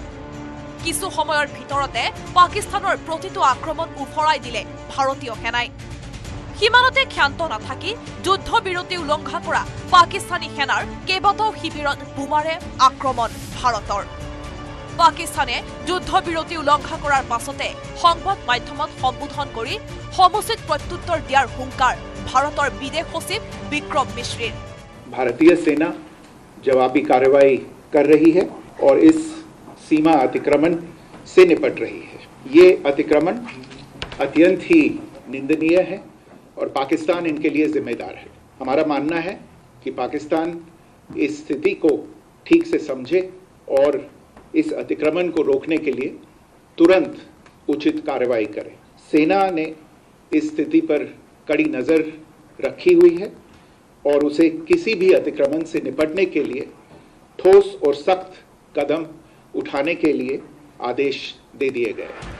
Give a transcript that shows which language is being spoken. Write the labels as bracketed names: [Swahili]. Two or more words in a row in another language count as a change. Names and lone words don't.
[Assamese] কিছু সময়ৰ ভিতৰতে পাকিস্তানৰ প্ৰতিটো আক্ৰমণ উফৰাই দিলে ভাৰতীয় সেনাই সীমানতে ক্ষান্ত নাথাকি যুদ্ধবিৰতি উলংঘা কৰা পাকিস্তানী সেনাৰ কেইবাটাও শিবিৰত বোমাৰে আক্ৰমণ ভাৰতৰ পাকিস্তানে যুদ্ধবিৰতি উলংঘা কৰাৰ পাছতে সংবাদ মাধ্যমত সম্বোধন কৰি সমুচিত প্ৰত্যুত্তৰ দিয়াৰ হুংকাৰ ভাৰতৰ বিদেশ সচিব বিক্ৰম মিশ্ৰ [Hindi] भारतीय सेना जवाबी कार्रवाई कर रही है और इस सीमा अतिक्रमण से निपट रही है ये अतिक्रमण अत्यंत ही निंदनीय है और पाकिस्तान इनके लिए जिम्मेदार है हमारा मानना है कि पाकिस्तान इस स्थिति को ठीक से समझे और इस अतिक्रमण को रोकने के लिए तुरंत उचित कार्रवाई करे सेना ने इस स्थिति पर कड़ी नजर रखी हुई है और उसे किसी भी अतिक्रमण से निपटने के लिए ठोस और सख्त कदम उठाने के लिए आदेश दे दिए गए